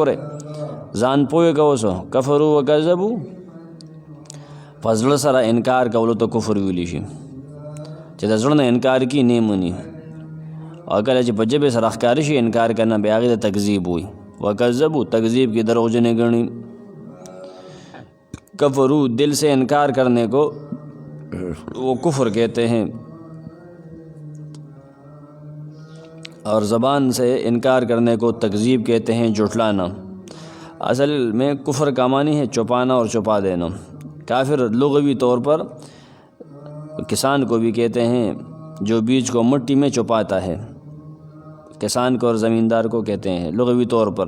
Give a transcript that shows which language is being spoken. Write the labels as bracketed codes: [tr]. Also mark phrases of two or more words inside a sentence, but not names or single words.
[ps] ګورئ ځان پوه کوه اوس [ar] کفروا وکذبوا، [ps] په زړه سره انکار کولو ته کفر ویلی شي، چې د زړه نه انکار کی نه مني، او کله چې په ژبې سره ښکاره شي انکار کنه، بیا هغې ته تکذیب وي. وکذبوا تکذیب کی دروغجنې ګڼي. [ur] کفرو دل سے انکار کرنے کو وہ کفر کہتے ہیں، اور زبان سے انکار کرنے کو تکذیب کہتے ہیں، جھٹلانا. اصل میں کفر کا معنی ہے چھپانا اور چھپا دینا. کافر لغوی طور پر کسان کو بھی کہتے ہیں جو بیج کو مٹی میں چھپاتا ہے، کسان کو اور زمیندار کو کہتے ہیں لغوی طور پر.